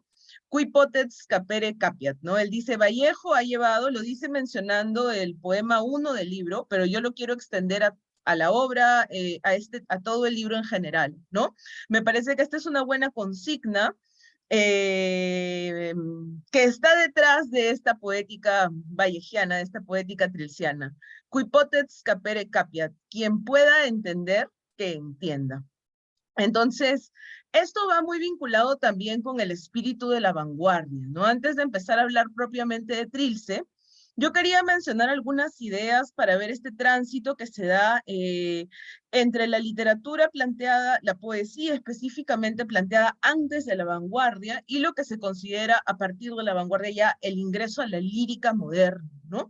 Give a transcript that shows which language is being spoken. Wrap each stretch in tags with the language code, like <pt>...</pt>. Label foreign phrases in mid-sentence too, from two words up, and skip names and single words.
<la>Cui potens capere capiat,</la> <es>¿no? Él dice, Vallejo ha llevado, lo dice mencionando el poema 1 del libro, pero yo lo quiero extender a la obra, a todo el libro en general, ¿no? Me parece que esta es una buena consigna que está detrás de esta poética vallejiana, de esta poética trilciana.</es> <la>Qui potet capere capiat,</la> <es>quien pueda entender, que entienda. Entonces, esto va muy vinculado también con el espíritu de la vanguardia, ¿no? Antes de empezar a hablar propiamente de Trilce, yo quería mencionar algunas ideas para ver este tránsito que se da entre la literatura planteada, la poesía específicamente planteada antes de la vanguardia y lo que se considera a partir de la vanguardia ya el ingreso a la lírica moderna, ¿no?</es>